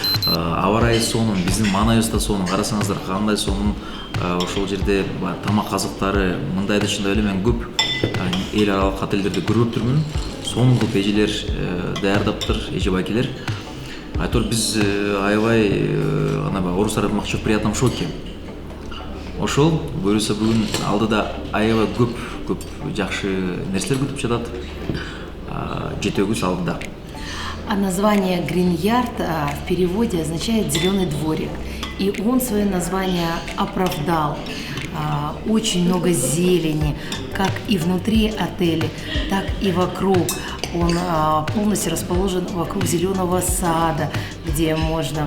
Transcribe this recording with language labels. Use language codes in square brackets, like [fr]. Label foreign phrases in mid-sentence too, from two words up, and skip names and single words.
[ky] аба ырайы сонун, биздин маанайыбыз да сонун. Карасаңыздар кандай сонун. Ошол жерде тамак азыктары мындайды чындап эле мен көп эл аралык отельдерди көрүптүрмүн. Сонун кылып эжелер даярдаптыр, эже байкелер. Айтор биз аябай орустар айтмакчы [ru] в приятном шоке. [ky] Ошол буюрса бүгүн алдыда аябай көп жакшы нерселер күтүп жатат. Жети өгүз алдыда. [ru] А название Грин-Ярд в переводе означает «зеленый дворик». И он свое название оправдал. Очень много зелени, как и внутри отеля, так и вокруг. Он полностью расположен вокруг зеленого сада, где можно